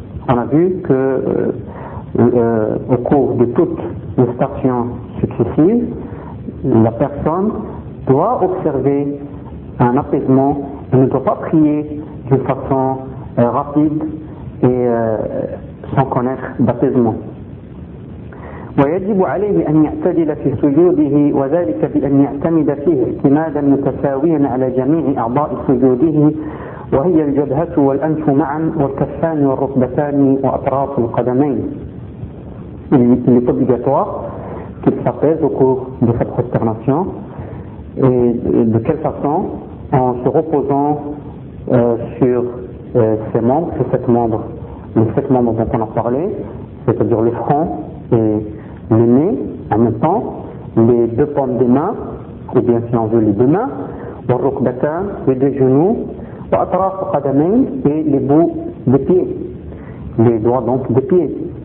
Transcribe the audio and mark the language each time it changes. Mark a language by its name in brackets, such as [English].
[French] On a vu que au cours de toutes les stations successives, la personne doit observer un apaisement et ne doit pas prier d'une façon rapide et sans connaître d'apaisement. [Arabic] ويجب عليه أن يعتدل في سجوده وذلك بأن يعتمد فيه اعتمادا متساويا على جميع أعضاء سجوده وهي الجبهة والأنف معا والكفان والركبتان وأطراف القدمين. [French] Il est obligatoire qu'il s'apaise au cours de sa prosternation et de quelle façon? En se reposant sur ses membres, sur sept membres, les sept membres dont on a parlé, c'est-à-dire le front et le nez, en même temps, les deux paumes des mains, ou bien si on veut les deux mains, le rukbata, les deux genoux, l'atraf qadamain, et les bouts des pieds, les doigts donc des pieds.